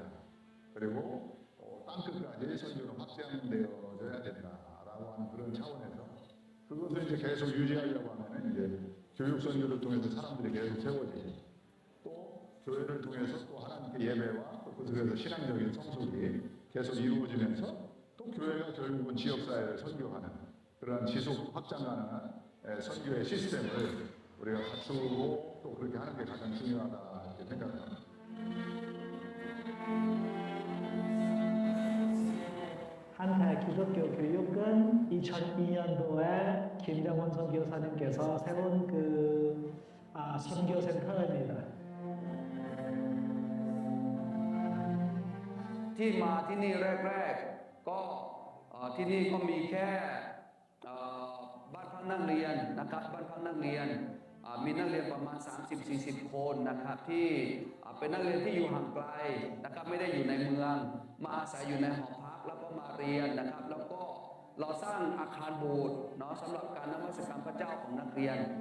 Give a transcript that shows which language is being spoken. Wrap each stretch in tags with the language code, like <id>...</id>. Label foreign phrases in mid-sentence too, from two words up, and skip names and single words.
<ko>그리고 땅끝까지 선교는 확장되어져야 된다라고 하는 그런 차원에서 그것을 이제 계속 유지하려고 하면 이제 교육 선교를 통해서 사람들이 계속 세워지고, 또 교회를 통해서 또 하나님께 예배와 또 그들에서 신앙적인 성숙이 계속 이루어지면서 또 교회가 결국은 지역사회를 선교하는 그러한 지속 확장 가능한 선교의 시스템을 우리가 갖추고 또 그렇게 하는 게 가장 중요하다 이렇게 생각합니다. 한태 기독교 교육은 2002년도에 김장원 선교사님께서 세운 선교센터입니다.</ko> <th>ที่มาที่นี่แรกๆก็ที่นี่ก็มีแค่บ้านพักนักเรียนนะครับบ้านพักนักเรียนมีนักเรียนประมาณ 30-40 คนนะครับที่เป็นนักเรียนที่อยู่ห่างไกลนะครับไม่ได้อยู่ในเมืองมาอาศัยอยู่ในหอพักแล้วก็มาเรียนนะครับแล้วก็เราสร้างอาคารโบสถ์เนาะสำหรับการนมัสการพระเจ้าของนักเรียน</th>